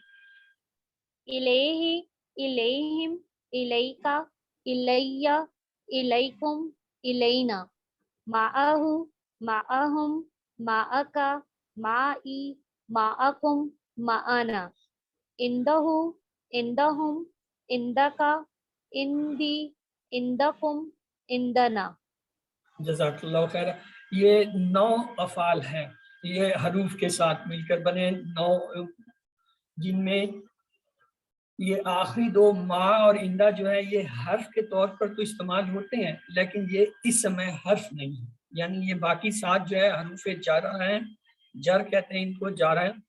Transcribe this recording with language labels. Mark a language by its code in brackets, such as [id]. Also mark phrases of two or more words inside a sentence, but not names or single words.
[ar] إليه، إليهم، إليك، إليّ، إليكم، إلينا، معه، معهم، معك، معي، معكم، معنا، عنده، عندهم، عندك، عندي، عندكم، عندنا. جزاك الله خير. [hi] ये 9 अफ़ाल हैं, ये हरूफ के साथ मिलकर बने 9, जिनमें ये आखिरी 2 मा और इंदा जो है ये हर्फ के तौर पर तो इस्तेमाल होते हैं, लेकिन ये इस समय हर्फ नहीं है। यानी ये बाकी 7 जो है [ar] حروف جارة [hi] हैं, जर कहते हैं इनको, जारा है।